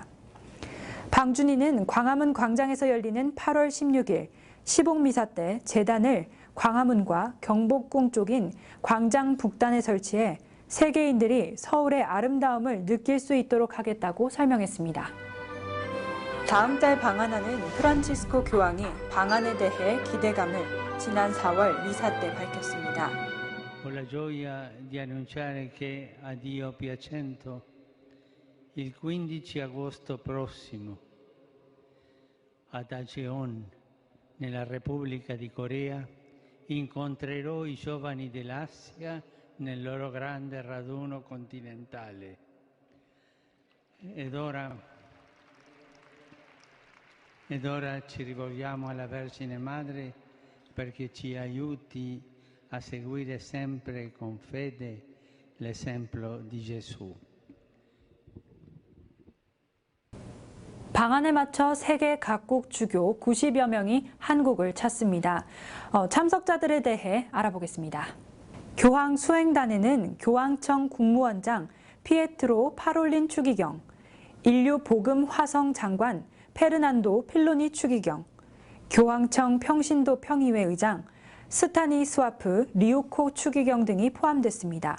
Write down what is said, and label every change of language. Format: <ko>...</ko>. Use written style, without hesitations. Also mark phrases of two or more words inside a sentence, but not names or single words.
<ko>방준위는 광화문 광장에서 열리는 8월 16일 시복미사 때 제단을 광화문과 경복궁 쪽인 광장 북단에 설치해 세계인들이 서울의 아름다움을 느낄 수 있도록 하겠다고 설명했습니다. 다음 달 방한하는 프란치스코 교황이 방한에 대해 기대감을 지난 4월 미사 때 밝혔습니다.</ko> <it>Ho la gioia di annunciare che a Dio piacendo il 15 agosto prossimo a Daejeon, nella Repubblica di Corea, incontrerò i giovani dell'Asia nel loro grande raduno continentale. Ed ora ci rivolgiamo alla Vergine Madre perché ci aiuti a seguire sempre con fede l'esempio di Gesù.</it> <ko>방안에 맞춰 세계 각국 주교 90여 명이 한국을 찾습니다. 참석자들에 대해 알아보겠습니다. 교황 수행단에는 교황청 국무원장 피에트로 파롤린 추기경, 인류 복음 화성 장관 페르난도 필로니 추기경, 교황청 평신도 평의회 의장 스타니 스와프 리우코 추기경 등이 포함됐습니다.</ko>